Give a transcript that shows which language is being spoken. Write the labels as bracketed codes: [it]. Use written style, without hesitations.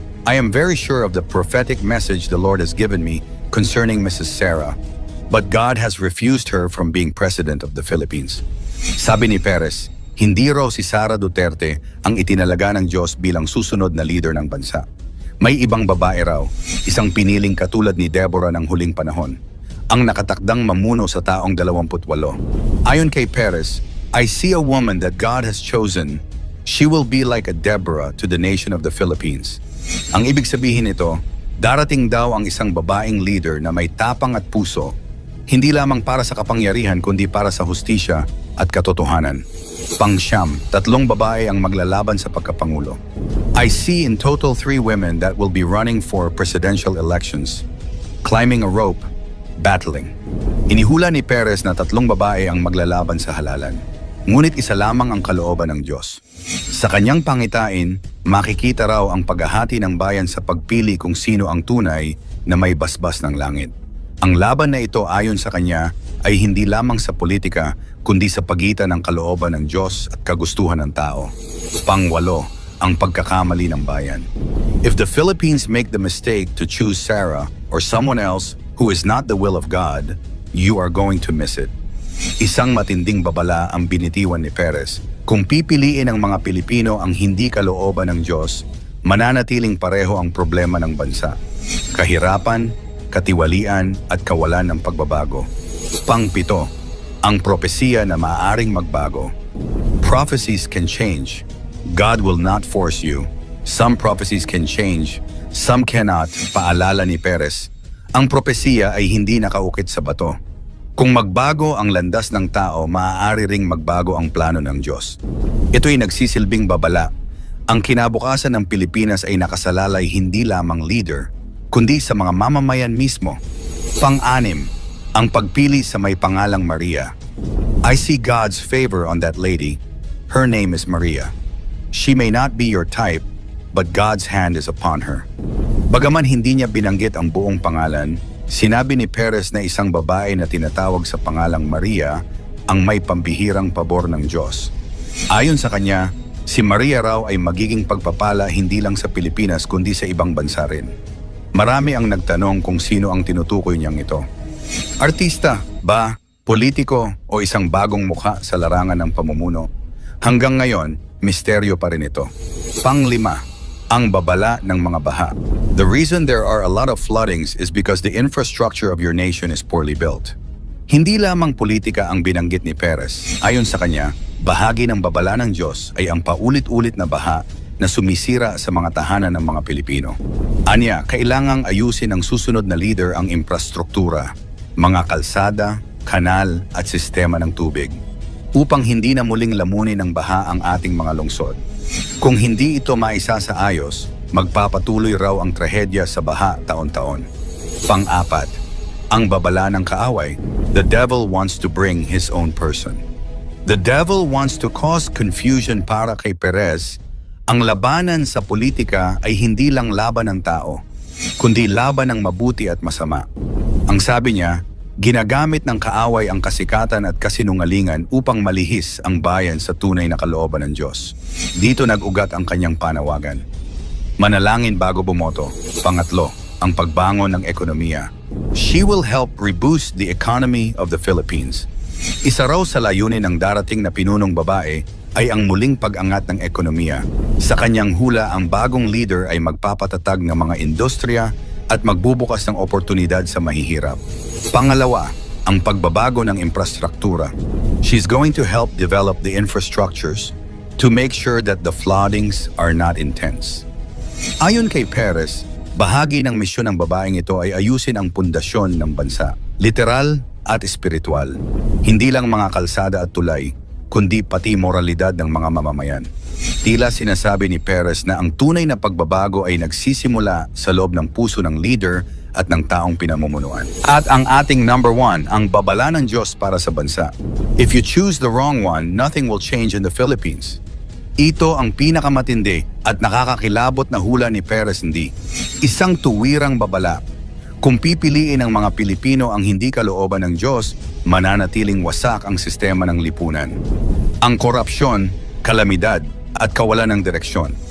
[en] I am very sure of the prophetic message the Lord has given me concerning Mrs. Sarah, but God has refused her from being president of the Philippines." [tl] Sabi ni Perez, hindi raw si Sara Duterte ang itinalaga ng Diyos bilang susunod na leader ng bansa. May ibang babae raw, isang piniling katulad ni Deborah ng huling panahon, ang nakatakdang mamuno sa taong 28. Ayon kay Perez, [en] "I see a woman that God has chosen. She will be like a Deborah to the nation of the Philippines." [tl] Ang ibig sabihin nito, darating daw ang isang babaeng leader na may tapang at puso, hindi lamang para sa kapangyarihan kundi para sa hustisya at katotohanan. Pang-siyam, 3 babae ang maglalaban sa pagkapangulo. [en] "I see in total 3 women that will be running for presidential elections, climbing a rope, battling." [tl] Inihula ni Perez na 3 babae ang maglalaban sa halalan. Ngunit isa lamang ang kalooban ng Diyos. Sa kanyang pangitain, makikita raw ang paghahati ng bayan sa pagpili kung sino ang tunay na may basbas ng langit. Ang laban na ito ayon sa kanya ay hindi lamang sa politika kundi sa pagitan ng kalooban ng Diyos at kagustuhan ng tao. Pang-8, ang pagkakamali ng bayan. [en] If the Philippines make the mistake to choose Sarah or someone else who is not the will of God, you are going to miss it. [tl] Isang matinding babala ang binitiwan ni Perez. Kung pipiliin ng mga Pilipino ang hindi kalooban ng Diyos, mananatiling pareho ang problema ng bansa. Kahirapan, katiwalian at kawalan ng pagbabago. Pang-7, ang propesiya na maaaring magbago. [en] Prophecies can change. God will not force you. Some prophecies can change, some cannot, [tl] paalala ni Perez. Ang propesiya ay hindi nakaukit sa bato. Kung magbago ang landas ng tao, maaari ring magbago ang plano ng Diyos. Ito'y nagsisilbing babala. Ang kinabukasan ng Pilipinas ay nakasalalay hindi lamang leader, kundi sa mga mamamayan mismo. Pang-6, ang pagpili sa may pangalang Maria. [en] I see God's favor on that lady. Her name is Maria. She may not be your type, but God's hand is upon her. [tl] Bagaman hindi niya binanggit ang buong pangalan, sinabi ni Perez na isang babae na tinatawag sa pangalang Maria ang may pambihirang pabor ng Diyos. Ayon sa kanya, si Maria raw ay magiging pagpapala hindi lang sa Pilipinas kundi sa ibang bansa rin. Marami ang nagtanong kung sino ang tinutukoy niyang ito. Artista ba, politiko o isang bagong mukha sa larangan ng pamumuno? Hanggang ngayon, misteryo pa rin ito. Pang-5, ang babala ng mga baha. [en] The reason there are a lot of floodings is because the infrastructure of your nation is poorly built. [tl] Hindi lamang politika ang binanggit ni Perez. Ayon sa kanya, bahagi ng babala ng Diyos ay ang paulit-ulit na baha na sumisira sa mga tahanan ng mga Pilipino. Anya, kailangang ayusin ng susunod na leader ang infrastruktura, mga kalsada, kanal at sistema ng tubig, upang hindi na muling lamunin ng baha ang ating mga lungsod. Kung hindi ito maisa sa ayos, magpapatuloy raw ang trahedya sa baha taon-taon. Pang-4, ang babala ng kaaway. [en] The devil wants to bring his own person. The devil wants to cause confusion [tl] para kay Perez. Ang labanan sa politika ay hindi lang laban ng tao, kundi laban ng mabuti at masama. Ang sabi niya, ginagamit ng kaaway ang kasikatan at kasinungalingan upang malihis ang bayan sa tunay na kalooban ng Diyos. Dito nag-ugat ang kanyang panawagan. Manalangin bago bumoto. Pang-8, ang pagbangon ng ekonomiya. [en] She will help reboost the economy of the Philippines. [tl] Isa raw sa layunin ng darating na pinunong babae ay ang muling pag-angat ng ekonomiya. Sa kanyang hula, ang bagong leader ay magpapatatag ng mga industriya at magbubukas ng oportunidad sa mahihirap. Pangalawa, ang pagbabago ng infrastruktura. [en] She's going to help develop the infrastructures to make sure that the floodings are not intense. [tl] Ayon kay Perez, bahagi ng misyon ng babaeng ito ay ayusin ang pundasyon ng bansa, literal at espiritual. Hindi lang mga kalsada at tulay, kundi pati moralidad ng mga mamamayan. Tila sinasabi ni Perez na ang tunay na pagbabago ay nagsisimula sa loob ng puso ng leader at ng taong pinamumunuan. At ang ating number 1, ang babala ng Diyos para sa bansa. [en] If you choose the wrong one, nothing will change in the Philippines. [tl] Ito ang pinakamatindi at nakakakilabot na hula ni Perez hindi. Isang tuwirang babala. Kung pipiliin ng mga Pilipino ang hindi kalooban ng Diyos, mananatiling wasak ang sistema ng lipunan. Ang korupsyon, kalamidad, at kawalan ng direksyon.